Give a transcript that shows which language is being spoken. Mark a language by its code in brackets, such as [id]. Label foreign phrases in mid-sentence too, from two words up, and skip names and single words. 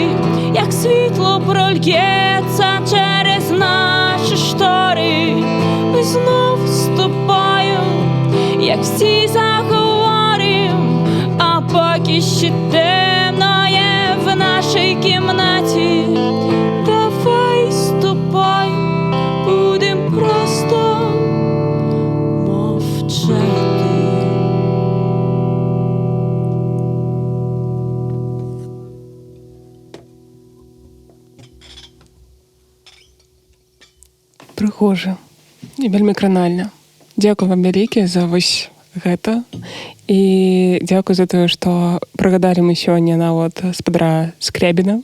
[uk] Як світло прольється через наші штори, ми знов з тобою, як всі заговорим, а поки ще темно є в нашій кімнаті. Давай з тобою будем просто мовчати. [be] Прыгожа і вельмі кранальна. Дзякуй вам вялікі за вось гэта. І дзякуй за тое, што прыгадалі мы сёння нават спадара Скрябіна.